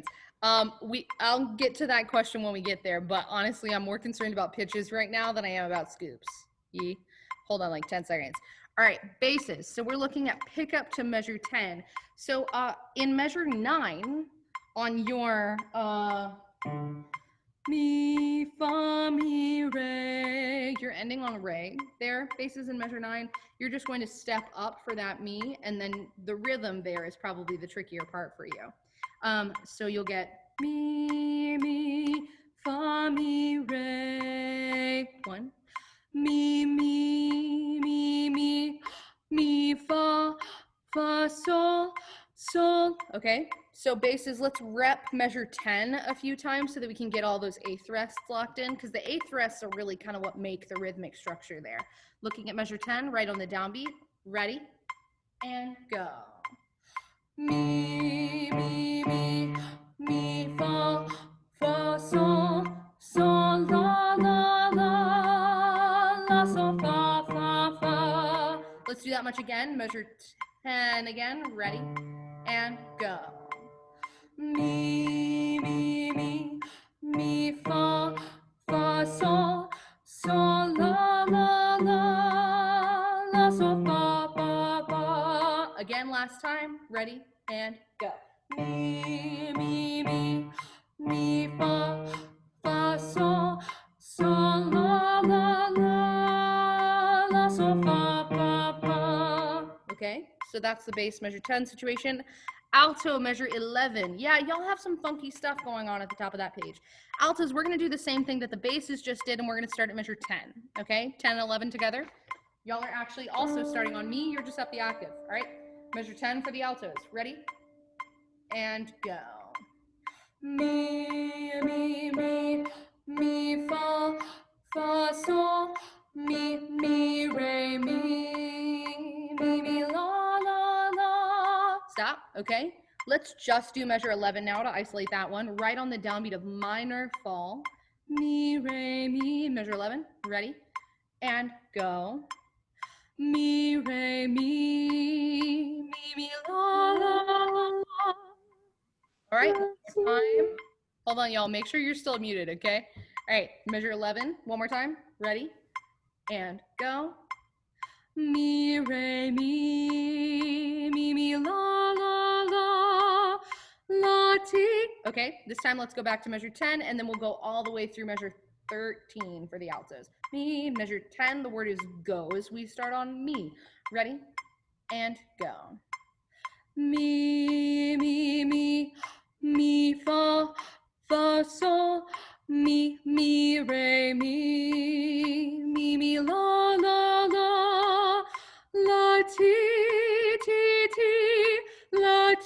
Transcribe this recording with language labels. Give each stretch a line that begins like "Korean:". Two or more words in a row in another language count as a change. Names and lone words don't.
English: I'll get to that question when we get there, but honestly, I'm more concerned about pitches right now than I am about scoops. Hold on, like 10 seconds. All right, basses. So we're looking at pickup to measure 10. So in measure 9, on your mi, fa, mi, re, you're ending on re there, basses in measure 9. You're just going to step up for that mi, and then the rhythm there is probably the trickier part for you. So you'll get mi, fa, mi, re, 1, mi, fa, sol, sol. Okay, so basses, let's rep measure 10 a few times so that we can get all those eighth rests locked in, because the eighth rests are really kind of what make the rhythmic structure there. Looking at measure 10, right on the downbeat. Ready? And go. Mi, fa, sol, sol, la, sol, fa. Let's do that much again. Measure 10 again. Ready? And go. Mi, fa, sol, sol, la, sol, fa. Again, last time. Ready? And go. Mi, fa, sol, sol, la, sol, fa. Okay, so that's the bass measure 10 situation. Alto measure 11. Yeah, y'all have some funky stuff going on at the top of that page. Altos, we're gonna do the same thing that the basses just did, and we're gonna start at measure 10, okay? 10 and 11 together. Y'all are actually also starting on mi, you're just up the octave, all right? Measure 10 for the altos. Ready? And go. Mi, fa, sol, mi, re, mi, la. Stop, okay? Let's just do measure 11 now to isolate that one. Right on the downbeat of minor fall. Mi, re, mi, measure 11. Ready? And go. Mi, re, mi, la. All right, one more time. Hold on, y'all. Make sure you're still muted, okay? All right, measure 11. One more time. Ready? And go. Mi, re, mi, la, ti. Okay, this time let's go back to measure 10, and then we'll go all the way through measure 13 for the altos. Mi, measure 10, the word is go as we start on mi. Ready? And go. Mi, fa, sol, mi, re, mi, la, ti, la,